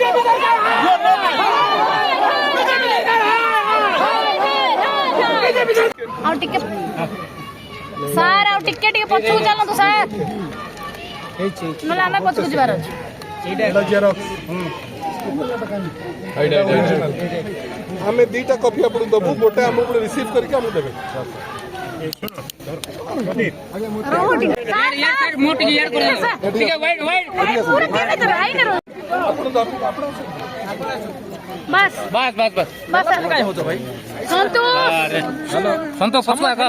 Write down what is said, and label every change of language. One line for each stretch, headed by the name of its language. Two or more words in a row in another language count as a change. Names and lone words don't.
Odia: ସାର୍ ଆଉ ଟିକେ ଟିକେ ପଛକୁ ଚାଲନ୍ତୁ ସାର୍, ନହେଲେ ଆମେ ପଛକୁ ଯିବାର ଅଛି। ଆମେ ଦିଟା କପି ଆପଣଙ୍କୁ ଦବୁ, ଗୋଟେ ଆମକୁ ରିସିଭ କରିକି ଆମକୁ ଦେବେ।
Hindi: बस बस बस बस बस
Marathi: काय होतं भाई संतोष फसला का